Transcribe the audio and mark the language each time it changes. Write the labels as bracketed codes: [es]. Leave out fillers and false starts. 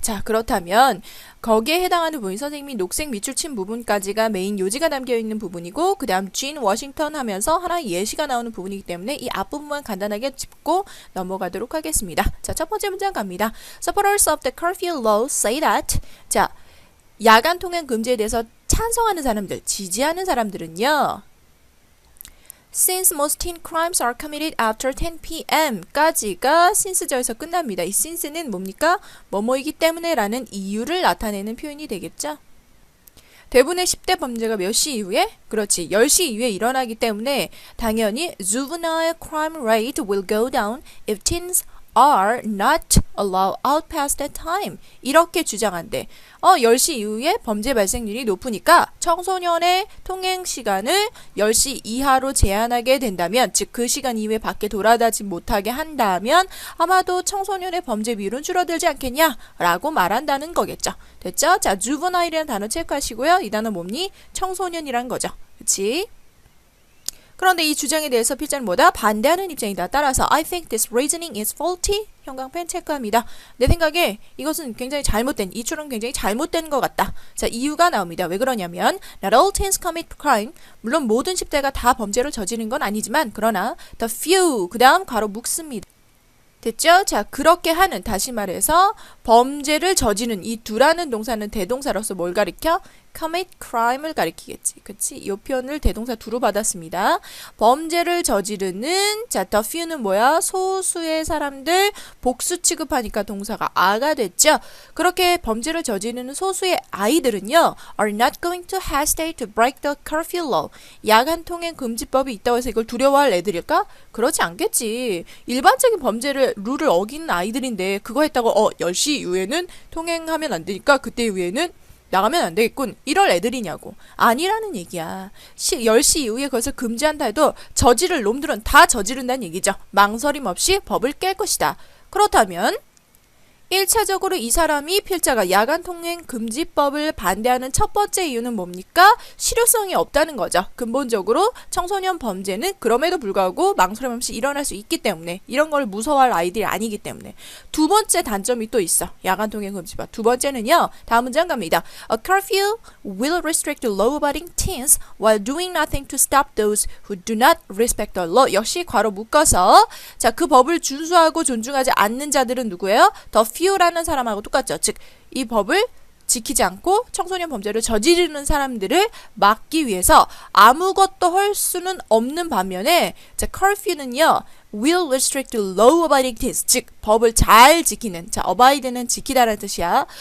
[ko] 자, 그렇다면 거기에 해당하는 부분이 선생님이 녹색 밑줄 친 부분까지가 메인 요지가 담겨 있는 부분이고 그 다음 진 워싱턴 하면서 하나의 예시가 나오는 부분이기 때문에 이 앞부분만 간단하게 짚고 넘어가도록 하겠습니다. 자, 첫 번째 문장 갑니다. [en] Supporters of the curfew law say that [ko] 자, 야간 통행 금지에 대해서 찬성하는 사람들, 지지하는 사람들은요. [en] Since most teen crimes are committed after 10 p.m. [ko] 까지가 since절에서 끝납니다. 이 since는 뭡니까? 뭐뭐이기 때문에 라는 이유를 나타내는 표현이 되겠죠? 대부분의 10대 범죄가 몇 시 이후에? 그렇지, 10시 이후에 일어나기 때문에 당연히 [en] juvenile crime rate will go down if teens are not allowed out past that time. [ko] 이렇게 주장한대. 10시 이후에 범죄 발생률이 높으니까 청소년의 통행 시간을 10시 이하로 제한하게 된다면, 즉 그 시간 이후에 밖에 돌아다니지 못하게 한다면 아마도 청소년의 범죄 비율은 줄어들지 않겠냐? 라고 말한다는 거겠죠. 됐죠? 자, juvenile이라는 단어 체크하시고요. 이 단어 뭡니? 청소년이란 거죠. 그치? 그런데 이 주장에 대해서 필자는 뭐다? 반대하는 입장이다. 따라서 [en] I think this reasoning is faulty. [ko] 형광펜 체크합니다. 내 생각에 이것은 굉장히 잘못된, 이 추론은 굉장히 잘못된 것 같다. 자, 이유가 나옵니다. 왜 그러냐면 [en] Not all teens commit crime. [ko] 물론 모든 10대가 다 범죄를 저지른 건 아니지만 그러나 the few, 그 다음 괄호 묶습니다. 됐죠? 자, 그렇게 하는, 다시 말해서 범죄를 저지른 이 두라는 동사는 대동사로서 뭘 가리켜? commit crime을 가리키겠지. 그치? 이 표현을 대동사 두로 받았습니다. 범죄를 저지르는, 자, the few는 뭐야? 소수의 사람들, 복수 취급하니까 동사가 are가 됐죠? 그렇게 범죄를 저지르는 소수의 아이들은요, [en] are not going to hesitate to break the curfew law. [ko] 야간 통행 금지법이 있다고 해서 이걸 두려워할 애들일까? 그렇지 않겠지. 일반적인 범죄를, 룰을 어기는 아이들인데 그거 했다고 10시 이후에는 통행하면 안 되니까 그때 이후에는 나가면 안 되겠군. 이럴 애들이냐고. 아니라는 얘기야. 10시 이후에 그것을 금지한다 해도 저지를 놈들은 다 저지른다는 얘기죠. 망설임 없이 법을 깰 것이다. 그렇다면 1차적으로 이 사람이 필자가 야간 통행 금지법을 반대하는 첫 번째 이유는 뭡니까? 실효성이 없다는 거죠. 근본적으로 청소년 범죄는 그럼에도 불구하고 망설임 없이 일어날 수 있기 때문에, 이런 걸 무서워할 아이들이 아니기 때문에. 두 번째 단점이 또 있어. 야간 통행 금지법. 두 번째는요. 다음 문장 갑니다. [en] A curfew will restrict law-abiding teens while doing nothing to stop those who do not respect the law. [ko] 역시 괄호 묶어서, 자, 그 법을 준수하고 존중하지 않는 자들은 누구예요? The few라는 사람하고 똑같죠. 즉, 이 법을 지키지 않고 청소년 범죄를 저지르는 사람들을 막기 위해서 아무것도 할 수는 없는 반면에, 자, curfew는요, [en] will restrict law-abiding teens, [ko] 즉 법을 잘 지키는, 자, abide는 지키다라는 뜻이야.